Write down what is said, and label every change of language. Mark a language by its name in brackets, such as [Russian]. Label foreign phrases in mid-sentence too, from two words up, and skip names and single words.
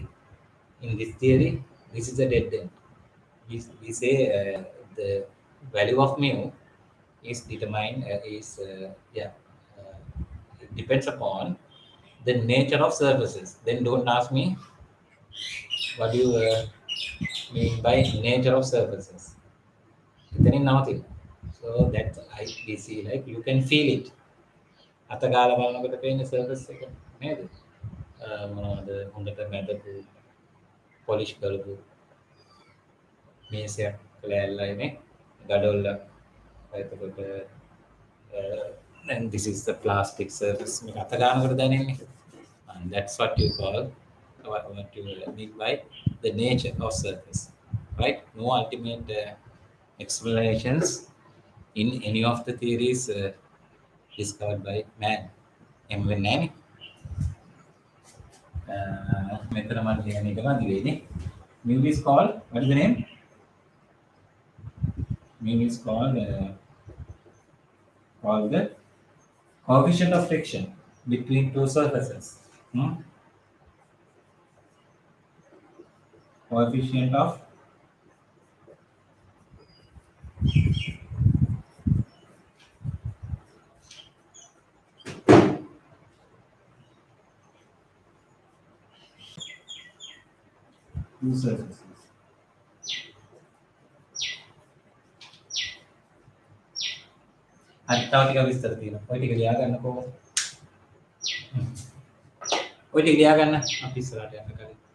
[English] In this theory, this is a dead end. We say the value of mu is determined it depends upon the nature of surfaces. Then don't ask me what do you mean by nature of surfaces. Then in nothing. So that we see, like you can feel it. [Sinhala] අතගාලා බලනකොට පේන surface එක නේද? මොනවද හොඳට මැදපු polish කරපු මේසයක් කළෑල්ලයිනේ ගඩොල්ලක් එතකොට [English] and this is the plastic surface [Sinhala] මේක අතගානකොට දැනෙන්නේ. [English] And that's what you call, what you mean by the nature of surface, right? No ultimate explanations in any of the theories discovered by man. [Sinhala] එමෙන්න නෑනේ. මෙතන මම ලියන්නේ එක මදි වෙන්නේ. [English] Mu is called, what is the name? Mu is called the coefficient of friction between two surfaces. Hmm? Coefficient of two surfaces. [Sinhala] අනිත් තව ටික විස්තර තියෙනවා. ඔය ටික ලියා ගන්නකෝ. ඔය ටික ලියා ගන්න අපි ඉස්සරහට යන්න කලින්.